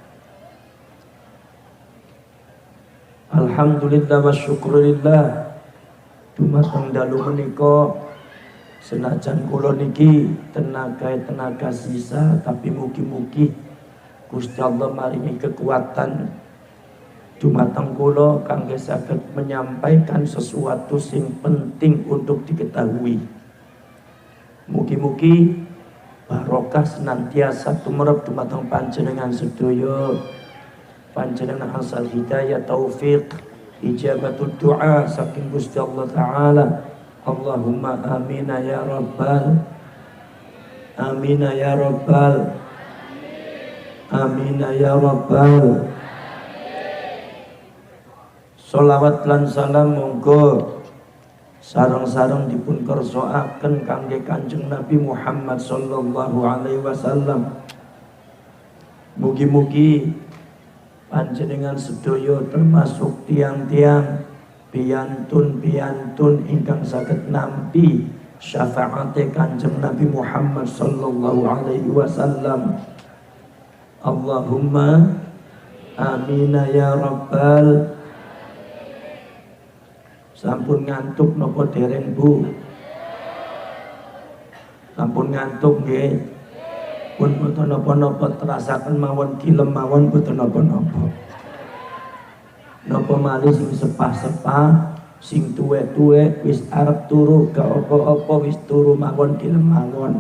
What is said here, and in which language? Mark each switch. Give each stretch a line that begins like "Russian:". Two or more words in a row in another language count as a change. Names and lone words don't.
Arabic: Alhamdulillah wa syukurillah.
Javanese: Dumateng dalu menika senajan kula niki tenaga sisa, tapi mugi-mugi Gusti Allah maringi kekuatan dumateng kula kangge saged
Indonesian: menyampaikan sesuatu
Javanese: sing penting
Indonesian: untuk diketahui.
Javanese: Mugi-mugi barokah senantiasa tumrap dumateng panjenengan sedaya, panjenengan asal hidayah, taufik,
Arabic: ijabatul doa
Javanese: saking Gusti Allah taala.
Arabic: Allahumma amina ya rabbal, amina ya rabbal, amina ya rabbal.
Javanese: Sholawat lan salam monggo sareng-sareng dipun kersakaken kangge Kanjeng Nabi Muhammad
Arabic: sallallahu alaihi wasallam.
Javanese: Mugi-mugi panjenengan sedaya termasuk tiang-tiang piyantun ingkang saged nampi syafaate Kanjeng Nabi Muhammad
Arabic: sallallahu alaihi wasallam. Allahumma amina ya rabbal.
Javanese: Sampun ngantuk napa dereng Bu? Sampun ngantuk nggih? Pun boten napa-napa, terasaken mawon kilem mawon boten napa-napa. Napa malih sing sepah-sepah, sing tuwek-tuwek wis arep turu, gak apa-apa wis turu mawon kilem mawon.